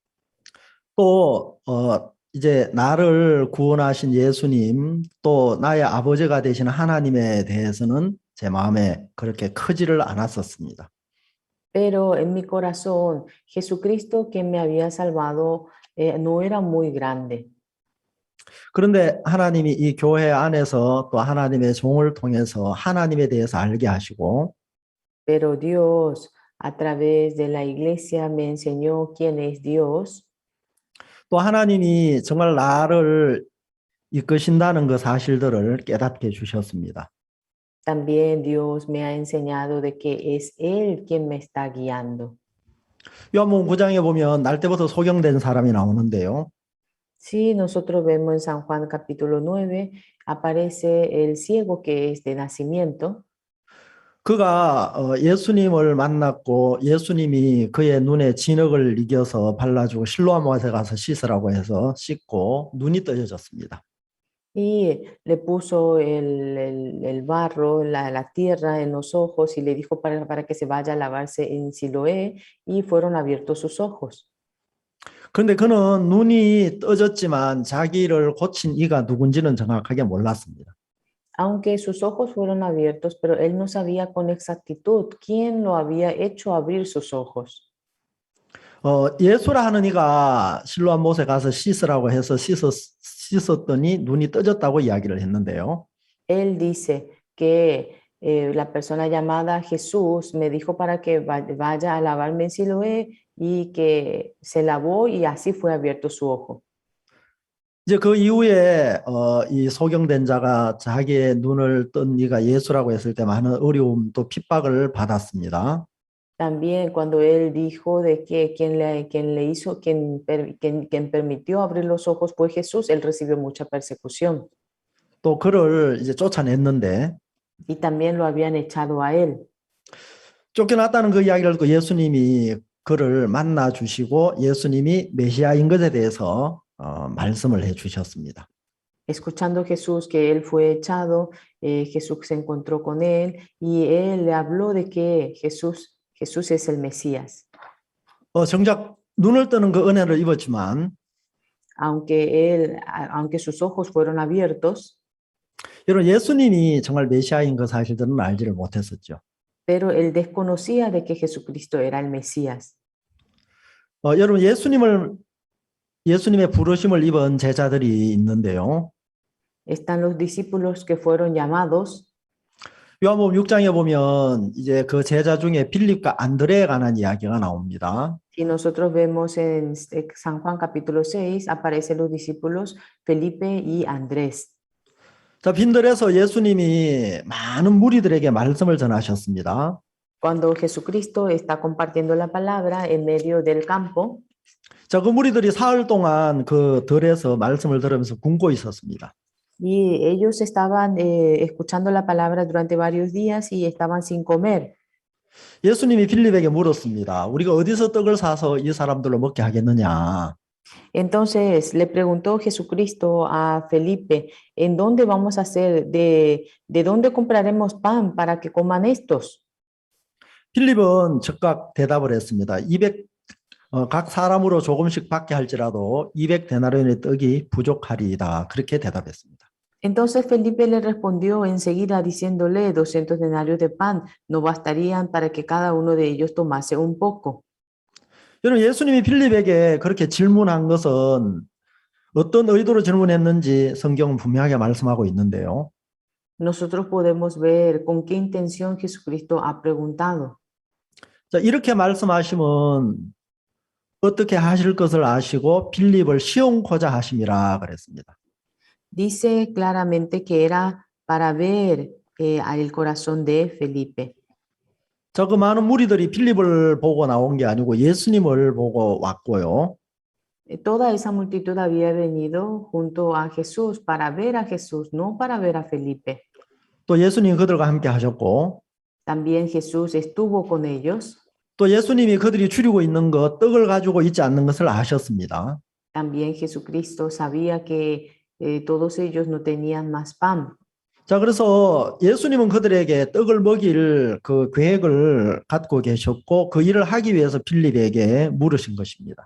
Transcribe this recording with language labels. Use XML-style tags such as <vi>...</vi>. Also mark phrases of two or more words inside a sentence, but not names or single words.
<ko>또 이제 나를 구원하신 예수님, 또 나의 아버지가 되신 하나님에 대해서는 제 마음에 그렇게 크지를 않았었습니다.</ko> <es>Pero en mi corazón, Jesucristo que me había salvado no era muy grande.</es> <ko>그런데 하나님이 이 교회 안에서 또 하나님의 종을 통해서 하나님에 대해서 알게 하시고</ko> <es>Pero Dios, a través de la iglesia, me enseñó quién es Dios.</es> <ko>또 하나님이 정말 나를 이끄신다는 그 사실들을 깨닫게 해주셨습니다.</ko> <es>También Dios me ha enseñado de que es Él quien me está guiando.</es> <ko>요한복음 9장에 보면 날 때부터 소경된 사람이 나오는데요.</ko> <es>Si nosotros vemos en San Juan capítulo 9, aparece el ciego que es de nacimiento.</es> <ko>그가 예수님을 만났고 예수님이 그의 눈에 진흙을 이겨서 발라주고 실로암 못에 가서 씻으라고 해서 씻고 눈이 떠져졌습니다.</ko> <es>Y le puso el barro, la tierra en los ojos y le dijo para que se vaya a lavarse en Siloé y fueron abiertos sus ojos.</es> <ko>그런데 그는 눈이 떠졌지만 자기를 고친 이가 누군지는 정확하게 몰랐습니다.</ko> <es>Aunque sus ojos fueron abiertos, pero él no sabía con exactitud quién lo había hecho abrir sus ojos.</es> <ko>예수라 하는 이가 실로암 못에 가서 씻으라고 해서 씻었더니 눈이 떠졌다고 이야기를 했는데요.</ko> <es>Él dice que la persona llamada Jesús me dijo para que vaya a lavarme en Siloé y que se lavó y así fue abierto su ojo.</es> <ko>이제 그 이후에 이 소경된 자가 자기의 눈을 뜬 이가 예수라고 했을 때 많은 어려움 또 핍박을 받았습니다.</ko> <es>También cuando él dijo de que quien permitió abrir los ojos fue Jesús, él recibió mucha persecución</es> <ko>또 그를 이제 쫓아냈는데</ko> <es>y también lo habían echado a él.</es> <ko>쫓겨났다는 그 이야기를 듣고 예수님이 그를 만나 주시고 예수님이 메시아인 것에 대해서 말씀을 해 주셨습니다.</ko> <es>Escuchando Jesús que él fue echado, Jesús se encontró con él y él le habló de que Jesús es el Mesías.</es> <ko>정작 눈을 뜨는 그 은혜를 입었지만</ko> <es>aunque sus ojos fueron abiertos,</es> <ko>여러분 예수님이 정말 메시아인 그 사실들은 알지를 못했었죠.</ko> <es>pero él desconocía de que Jesucristo era el Mesías.</es> <ko>여러분 예수님의 부르심을 입은 제자들이 있는데요.</ko> <es>Están los discípulos que fueron llamados.</es> <ko>요한복음 6장에 보면 이제 그 제자 중에 빌립과 안드레에 관한 이야기가 나옵니다.</ko> <es>Y nosotros vemos en San Juan capítulo 6 aparecen los discípulos Felipe y Andrés.</es> <ko>자, 빈들에서 예수님이 많은 무리들에게 말씀을 전하셨습니다.</ko> <es>Cuando Jesucristo está compartiendo la palabra en medio del campo,</es> <ko>자, 그 무리들이 사흘 동안 그 들에서 말씀을 들으면서 굶고 있었습니다.</ko> <es>y ellos estaban escuchando la palabra durante varios días y estaban sin comer.</es> <ko>예수님이 빌립에게 물었습니다. 우리가 어디서 떡을 사서 이 사람들로 먹게 하겠느냐?</ko> <es>Entonces le preguntó Jesucristo a Felipe, ¿en dónde vamos a hacer, de dónde compraremos pan para que coman estos?</es> <ko>빌립은 즉각 대답을 했습니다. 각 사람으로 조금씩 받게 할지라도 200데나리온의 떡이 부족하리이다. 그렇게 대답했습니다.</ko> <es>Entonces Felipe le respondió enseguida diciéndole 200 denarios de pan no bastarían para que cada uno de ellos tomase un poco.</es> <ko>여러분 예수님이 빌립에게 그렇게 질문한 것은 어떤 의도로 질문했는지 성경은 분명하게 말씀하고 있는데요.</ko> <es>Nosotros podemos ver con qué intención Jesucristo ha preguntado.</es> <ko>자, 이렇게 말씀하시면 어떻게 하실 것을 아시고 빌립을 시험코자 하심이라 그랬습니다.</ko> <es>Dice claramente que era para ver el corazón de Felipe.</es> <ko>저 그 많은 무리들이 빌립을 보고 나온 게 아니고 예수님을 보고 왔고요.</ko> <es>Toda esa multitud había venido junto a Jesús para ver a Jesús, no para ver a Felipe.</es> <ko>또 예수님 그들과 함께 하셨고</ko> <es>También Jesús estuvo con ellos.</es> <ko>또 예수님이 그들이 줄이고 있는 것, 떡을 가지고 있지 않는 것을 아셨습니다.</ko> <es>También Jesucristo sabía que todos ellos no tenían más pan.</es> <ko>자, 그래서 예수님은 그들에게 떡을 먹일 그 계획을 갖고 계셨고 그 일을 하기 위해서 필립에게 물으신 것입니다.</ko>